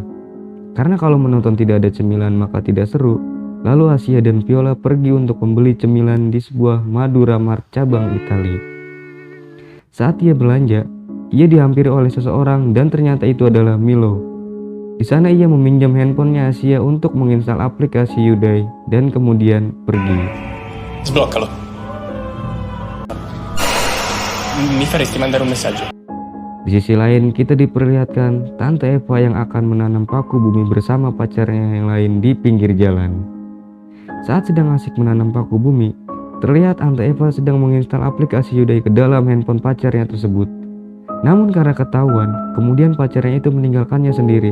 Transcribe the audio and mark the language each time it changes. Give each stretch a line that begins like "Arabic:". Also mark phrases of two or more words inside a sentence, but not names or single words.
Indonesian: Karena kalau menonton tidak ada cemilan maka tidak seru, lalu Asia dan Viola pergi untuk membeli cemilan di sebuah Madura Mart cabang Italia. Saat ia belanja, ia dihampiri oleh seseorang dan ternyata itu adalah Milo. Di sana ia meminjam handphonenya Asia untuk menginstal aplikasi Yudai dan kemudian pergi.
Italian: Sbloccalo. Mi faresti mandare un messaggio?
Indonesian: Di sisi lain, kita diperlihatkan Tante Eva yang akan menanam paku bumi bersama pacarnya yang lain di pinggir jalan. Saat sedang asik menanam paku bumi, terlihat Tante Eva sedang menginstal aplikasi Yudai ke dalam handphone pacarnya tersebut. Namun karena ketahuan, kemudian pacarnya itu meninggalkannya sendiri.